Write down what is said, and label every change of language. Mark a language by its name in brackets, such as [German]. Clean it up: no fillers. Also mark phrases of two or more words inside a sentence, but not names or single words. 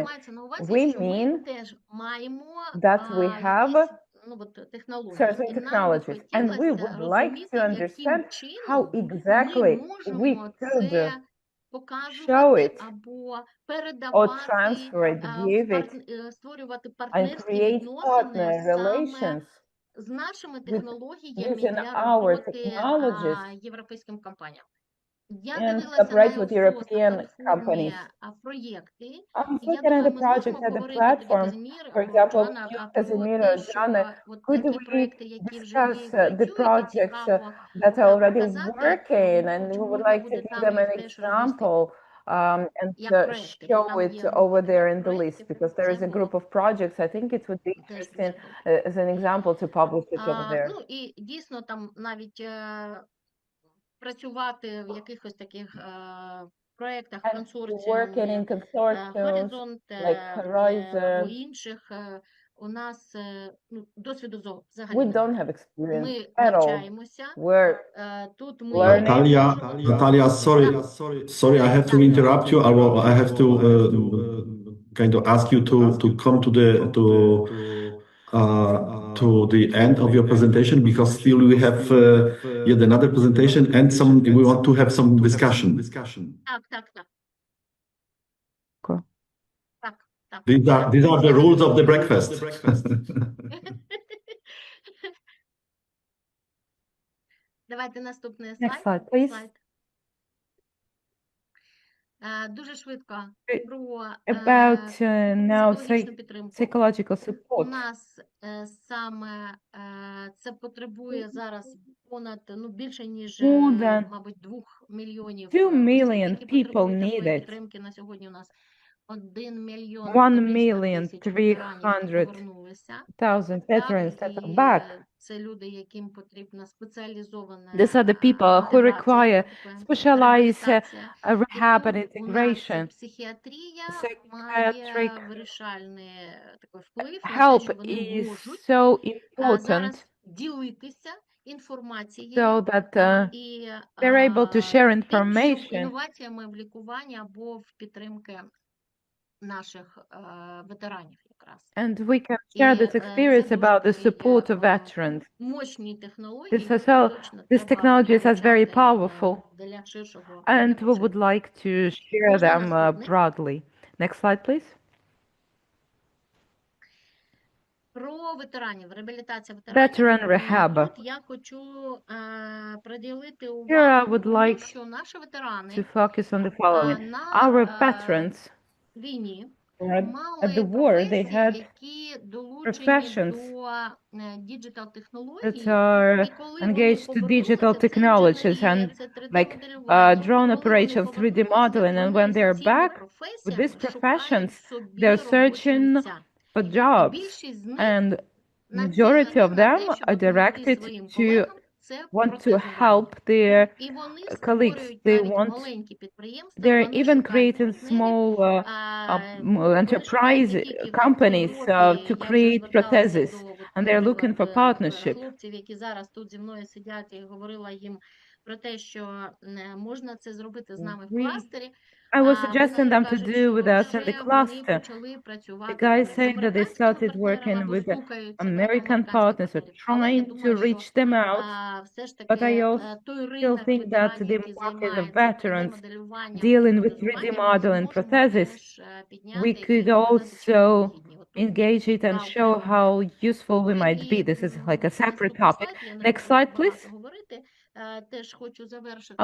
[English] We mean that we have certain technologies, and we would like to understand how exactly we could [Ukrainian] показувати [English] it [Ukrainian] або [English] or [Ukrainian] передавати, [English] transfer it, give it, [Ukrainian] створювати [English] and [Ukrainian] партнерські [English] create [Ukrainian] відносини [English] partner [Ukrainian] саме [English] relations [Ukrainian] з нашими [English] with [Ukrainian] технологіями [English] using [Ukrainian] для [English] our [Ukrainian] роботи [English] technologies [Ukrainian] європейським компаніям. Я [English] and [Ukrainian] дивилася [English] cooperate [Ukrainian] на [English] with [Ukrainian] ОСО на [English] European [Ukrainian] платформі [English] companies. [Ukrainian] проєкти, [English] I'm [Ukrainian] і я [English] looking at [Ukrainian] думаю, [English] the [Ukrainian] ми [English] project [Ukrainian] зможемо [English] at the [Ukrainian] поговорити тоді, [English] platform. [Ukrainian] Казимір [English] For [Ukrainian] або [English] example, [Ukrainian] Джоанна, [English] you, [Ukrainian] про [English] Casimir [Ukrainian] те, [English] or [Ukrainian] що [English] Jana, [Ukrainian] от [English] could [Ukrainian] такі [English] we [Ukrainian] проекти, які вже [English] discuss [Ukrainian] є, [English] the [Ukrainian] працюють, і [English] projects [Ukrainian] цікаво [English] that are already [Ukrainian] показати, [English] working, and we [Ukrainian] чому [English] would [Ukrainian] не [English] like to [Ukrainian] буде [English] give [Ukrainian] там [English] them an [Ukrainian] їх теж розмістити [English] example and [Ukrainian] як проекти, бо [English] show [Ukrainian] там [English] it [Ukrainian] є [English] over [Ukrainian] група [English] there [Ukrainian] таких [English] in the list, [Ukrainian] проєктів, [English] because there is [Ukrainian] це [English] a group [Ukrainian] було [English] of projects. I think it would be [Ukrainian] теж [English] interesting [Ukrainian] дуже круто. [English] as an example to publish it over there. [Ukrainian] Ну і дійсно там навіть працювати в якихось таких проєктах, [English] And working in [Ukrainian] консорціумі, [English] consortiums [Ukrainian] Горизонт [English] like [Ukrainian] або [English] Horizon. [Ukrainian] інших, у нас досвіду взагалі [English] We [Ukrainian] немає. [English] don't have experience [Ukrainian] Ми [English] at all. [Ukrainian] навчаємося, [English] We're [Ukrainian] тут ми [English] learning. Natalia, sorry, I have to interrupt you. I have to kind of ask you to come to the end of your presentation, because still we have yet another presentation and we want to have some discussion. [Ukrainian] Так. [English] Cool. [Ukrainian] Так. [English] These are the rules of the breakfast. [Ukrainian] Давайте наступний [English] Next [Ukrainian] слайд. [English] slide, please. [Ukrainian] Дуже швидко про [English] About now [Ukrainian] психологічну підтримку. [English] psychological [Ukrainian] У [English] support. [Ukrainian] нас саме це потребує зараз понад, більше ніж, [English] More than [Ukrainian] мабуть, 2 мільйонів [English] 2 [Ukrainian] осіб, [English] million [Ukrainian] які [English] people [Ukrainian] потребують [English] need [Ukrainian] такої [English] it. [Ukrainian] підтримки. На сьогодні у нас 1 мільйон 300 тисяч ветеранів, які повернулися. [English] 1,000 veterans that are back. [Ukrainian] Це люди, яким потрібна спеціалізована [English] These are the people who require specialized rehab and integration. [Ukrainian] Психіатрія має [English] Psychiatric [Ukrainian] вирішальний такий вплив на те, [English] help [Ukrainian] що вони [English] is [Ukrainian] можуть [English] so important [Ukrainian] зараз ділитися інформацією [English] so that [Ukrainian] і [English] they're able to share [Ukrainian] тим, щоб [English] information, [Ukrainian] інноваціями в лікуванні або в підтримки наших ветеранів якраз. [English] and we can share this experience about the support of veterans. [Ukrainian] Мощні технології, [English] These technologies are very powerful, [Ukrainian] для ширшого [English] and we [Ukrainian] вживу. [English] would like to share [Ukrainian] Можна [English] them [Ukrainian] наступний? [English] broadly. Next slide, please. [Ukrainian] Про ветеранів, реабілітація [English] Veteran [Ukrainian] ветеранів. [English] rehab. [Ukrainian] Тут я хочу приділити [English] Here I [Ukrainian] увагу [English] would [Ukrainian] тому, [English] like [Ukrainian] що наші ветерани [English] To focus on the following. [Ukrainian] на [English] Our veterans [Ukrainian] війні [English] at [Ukrainian] мали [English] the war, they [Ukrainian] професії, [English] had [Ukrainian] які долучені [English] professions [Ukrainian] до діджитал-технологій. [English] that are [Ukrainian] І коли [English] engaged to [Ukrainian] вони [English] digital [Ukrainian] повернуться, це [English] technologies [Ukrainian] інженерія, [English] and [Ukrainian] це 3D [English] like [Ukrainian] моделювання. [English] drone [Ukrainian] Коли вони [English] operations, 3D [Ukrainian] повернуться, [English] modeling, and [Ukrainian] вони [English] when they're [Ukrainian] з цими [English] back with these [Ukrainian] професіями шукають [English] professions, [Ukrainian] собі [English] they're [Ukrainian] робочі [English] searching [Ukrainian] місця. [English] for [Ukrainian] І [English] jobs, [Ukrainian] більшість з них [English] and [Ukrainian] націлені [English] majority of [Ukrainian] на [English] them [Ukrainian] те, щоб [English] are [Ukrainian] допомогти [English] directed [Ukrainian] своїм [English] to [Ukrainian] колегам. Це [English] want to [Ukrainian] протезування. [English] help their [Ukrainian] І вони [English] colleagues. [Ukrainian] створюють [English] They [Ukrainian] навіть [English] want, [Ukrainian] маленькі підприємства, [English] they're [Ukrainian] вони [English] even [Ukrainian] шукають [English] creating [Ukrainian] партнерів, [English] small enterprise [Ukrainian] не тільки [English] companies [Ukrainian] хлопці, [English] to [Ukrainian] я вже [English] create [Ukrainian] зверталася [English] prostheses, [Ukrainian] до, [English] and they're looking for [Ukrainian] наприклад, [English] partnership. [Ukrainian] хлопців, які зараз тут зі мною сидять, і говорила їм про те, що можна це зробити з нами в кластері. [English] I was [Ukrainian] Вони [English] suggesting them to [Ukrainian] кажуть, [English] do [Ukrainian] що [English] with us in [Ukrainian] вже [English] the [Ukrainian] вони [English] cluster. [Ukrainian] почали [English] The [Ukrainian] працювати [English] guys [Ukrainian] з [English] say that they [Ukrainian] американськими [English] started [Ukrainian] партнерами [English] working [Ukrainian] або [English] with the [Ukrainian] стукають себе [English] American [Ukrainian] американських [English] partners or [Ukrainian] партнерів. Але я [English] trying to [Ukrainian] думаю, що [English] reach them out. [Ukrainian] все ж [English] But I [Ukrainian] таки [English] also [Ukrainian] той [English] still [Ukrainian] ринок [English] think that [Ukrainian] ветеранів, [English] the [Ukrainian] який [English] market of [Ukrainian] займається [English] veterans [Ukrainian] 3D-моделюванням, [English] dealing with 3D [Ukrainian] протезуванням, [English] modeling [Ukrainian] ми зможемо [English] prosthesis, [Ukrainian] теж [English] we [Ukrainian] підняти і [English] could [Ukrainian] показати, чим [English] also [Ukrainian] вони гідні. От тут [English] engage it and [Ukrainian] два [English] show [Ukrainian] окремих [English] how useful we might be. [Ukrainian] І [English] This is like a separate [Ukrainian] наступний [English] topic. [Ukrainian] слайд, я не [English] Next [Ukrainian] буду [English] slide, [Ukrainian] багато [English] please. [Ukrainian] говорити. Теж хочу завершити